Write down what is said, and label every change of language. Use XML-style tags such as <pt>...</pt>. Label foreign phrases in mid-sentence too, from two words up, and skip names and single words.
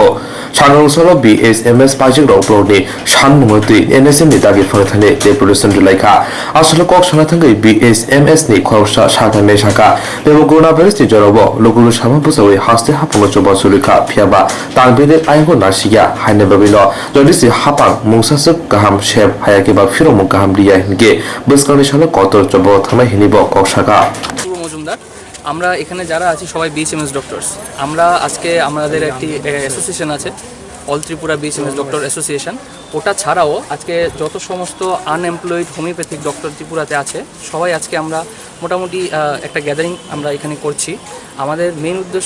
<trp>sangrong solo BSMS pajar no ploni sanmungti NSM ni dagi phangthane deputation julaika asolo kok sona thangai BSMS ni khorsa sathane saka bebo coronavirus ni jorobo lokulu sama pusawai haste hapuno choba sulika phiaba tangbide aygo nasiya haine babilo jodisi hapang mungsasuk kaham sep hayake ba firomo kaham riya hinge buskani sala kotor chobo thana hinibo koksaka</trp> <bn>আমরা এখানে যারা আছি সবাই</bn> <en>BHMS doctors</en> <bn>আমরা আজকে আমাদের একটি অ্যাসোসিয়েশন আছে অল ত্রিপুরা BHMS ডক্টর অ্যাসোসিয়েশন ওটা ছাড়াও আজকে যত সমস্ত</bn> <en>unemployed homeopathic doctor</en> <bn>ত্রিপুরাতে আছে সবাই আজকে আমরা মোটামুটি একটা গ্যাদারিং আমরা এখানে করছি আমাদের মেইন উদ্দেশ্য</bn>